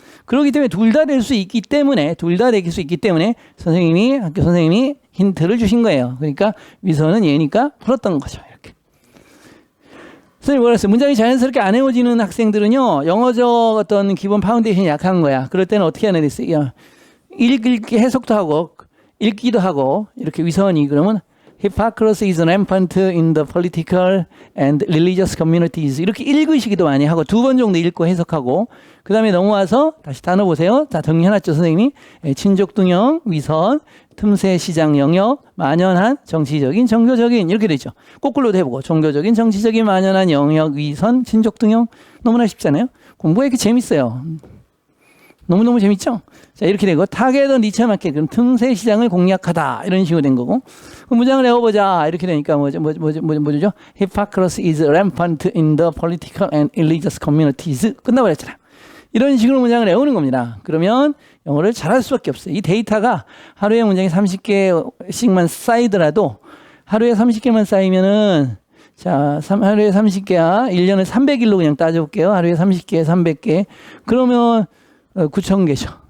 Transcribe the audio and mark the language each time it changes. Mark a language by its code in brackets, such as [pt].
[ko] 그렇기 때문에 둘 다 될 수 있기 때문에 학교 선생님이 힌트를 주신 거예요. 그러니까 위선은 얘니까 풀었던 거죠. 이렇게. 선생님 뭐라 했어요? 문장이 자연스럽게 안 외워지는 학생들은요. 영어적 어떤 기본 파운데이션이 약한 거야. 그럴 때는 어떻게 하나 됐어요? 읽기 해석도 하고 읽기도 하고 이렇게 위선이 그러면 [en] Hypocrisy is rampant in the political and religious communities. [ko] 이렇게 읽으시기도 많이 하고 두 번 정도 읽고 해석하고 그 다음에 넘어와서 다시 단어 보세요. 다 정리해놨죠 선생님이. 친족등용, 위선, 틈새 시장 영역, 만연한, 정치적인, 종교적인 이렇게 되죠. 거꾸로도 해보고 종교적인, 정치적인, 만연한 영역, 위선, 친족등용. 너무나 쉽잖아요. 공부가 이렇게 재밌어요. 너무너무 재밌죠? 자, 이렇게 되고, 타겟은 니체 맞게, 그럼 틈새 시장을 공략하다. 이런 식으로 된 거고. 그럼 문장을 외워보자. 이렇게 되니까 뭐죠? [en] Hypocrisy is rampant in the political and religious communities. [ko] 끝나버렸잖아요. 이런 식으로 문장을 외우는 겁니다. 그러면 영어를 잘할 수밖에 없어요. 이 데이터가 하루에 문장이 30개씩만 쌓이더라도, 하루에 30개만 쌓이면은, 자, 하루에 30개야. 1년에 300일로 그냥 따져볼게요. 하루에 30개, 300개. 그러면, 9,000개죠.